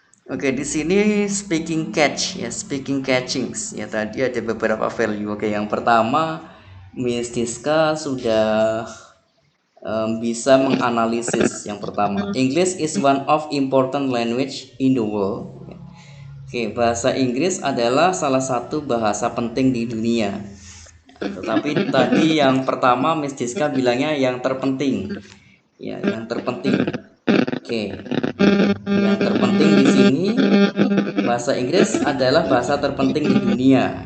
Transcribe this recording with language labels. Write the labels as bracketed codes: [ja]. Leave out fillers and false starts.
[id] Oke, di sini speaking catchings ya, tadi ada beberapa value. Oke, yang pertama Miss Diska sudah bisa menganalisis. Yang pertama, [en] English is one of important language in the world. [id] Oke, bahasa Inggris adalah salah satu bahasa penting di dunia. Tetapi tadi yang pertama Miss Diska bilangnya yang terpenting. Ya, yang terpenting. Oke. Yang terpenting di sini bahasa Inggris adalah bahasa terpenting di dunia.